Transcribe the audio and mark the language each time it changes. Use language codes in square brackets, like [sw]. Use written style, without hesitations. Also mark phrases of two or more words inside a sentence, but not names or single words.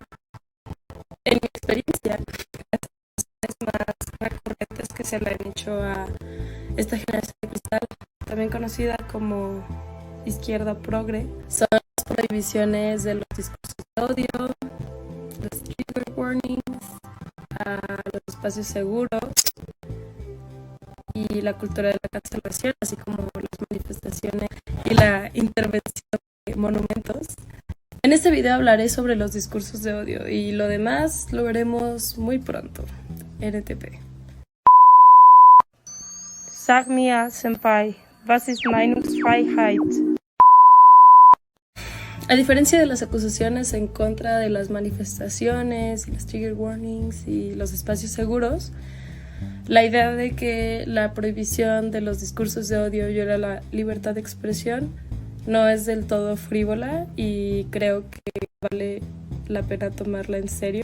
[es] En mi experiencia, las más recurrentes que se le han hecho a esta generación de cristal, también conocida como izquierda progre, son las prohibiciones de los discursos de odio, los [en] trigger warnings, [es] los espacios seguros y la cultura de la cancelación, así como las manifestaciones y la intervención de monumentos. En este video hablaré sobre los discursos de odio y lo demás lo veremos muy pronto. NTP. [de] Sag mir, Senpai, was ist Meinungsfreiheit? [es] A diferencia de las acusaciones en contra de las manifestaciones, y las [en] trigger warnings [es] y los espacios seguros, la idea de que la prohibición de los discursos de odio viola la libertad de expresión no es del todo frívola y creo que vale la pena tomarla en serio.